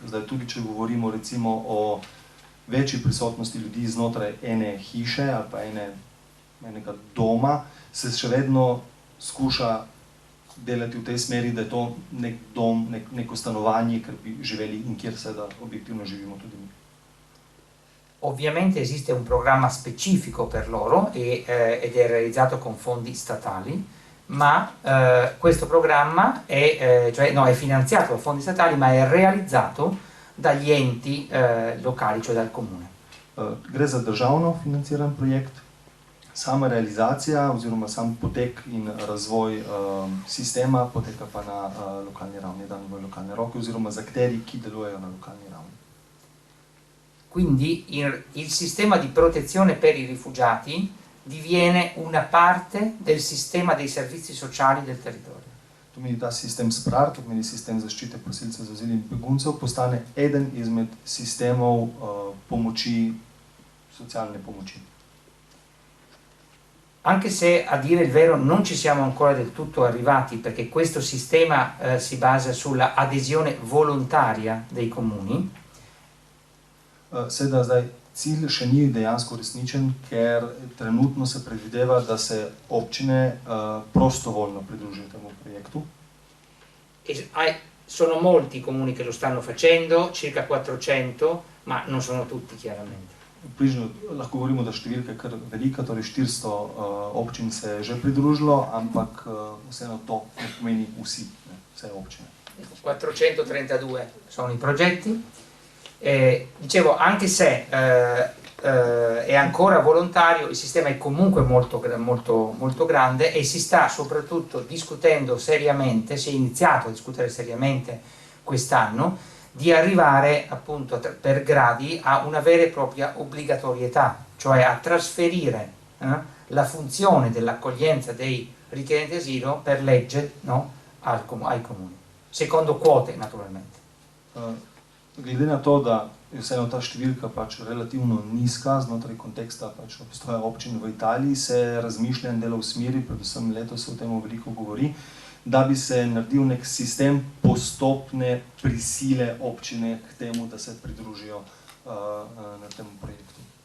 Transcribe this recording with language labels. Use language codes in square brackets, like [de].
[sl] Zdaj tudi, če govorimo recimo o večji prisotnosti ljudi znotraj ene hiše ali pa enega doma, se še vedno skuša delati v tej smeri, da je to nek dom, neko stanovanje, kjer bi živeli in kjer seveda objektivno živimo tudi mi. [it] Ovviamente esiste un programma specifico per loro ed è realizzato con fondi statali, ma questo programma è finanziato da fondi statali, ma è realizzato dagli enti locali, cioè dal comune. [sl] Gre za državno financiran projekt, sama realizacija oziroma sam potek in razvoj sistema poteka pa na lokalni ravni, dan v lokalne roke oziroma z akteri, ki delujejo na lokalni ravni. [it] Quindi il sistema di protezione per i rifugiati diviene una parte del sistema dei servizi sociali del territorio. [sl] To pomeni, ta sistem SPRAR, to pomeni sistem zaščite prosilcev za azil in beguncev, postane eden izmed sistemov pomoči, socialne pomoči. [it] Anche se a dire il vero non ci siamo ancora del tutto arrivati, perché questo sistema si basa sulla adesione volontaria dei comuni. [sl] Seveda zdaj cilj še ni dejansko resničen, ker trenutno se predvideva, da se občine prostovoljno pridružijo temu projektu. [it] Sono molti i comuni che lo stanno facendo, circa 400, ma non sono tutti chiaramente. [sl] Približno lahko govorimo, da številka je kar velika, torej 400 občin se je že pridružilo, ampak vseeno to ne pomeni vsi, vse občine. [it] 432 sono i progetti. Dicevo, anche se è ancora volontario, il sistema è comunque molto grande e si sta soprattutto discutendo seriamente, si è iniziato a discutere seriamente quest'anno, di arrivare appunto per gradi a una vera e propria obbligatorietà, cioè a trasferire la funzione dell'accoglienza dei richiedenti asilo per legge, no, ai comuni, secondo quote naturalmente. [sl] Glede na to, da je vseeno ta številka pač relativno nizka znotraj konteksta pač obstoja občin v Italiji, se razmišlja in dela v smeri, predvsem letos se o tem veliko govori, da bi se naredil nek sistem postopne prisile občine k temu, da se pridružijo na tem projektu.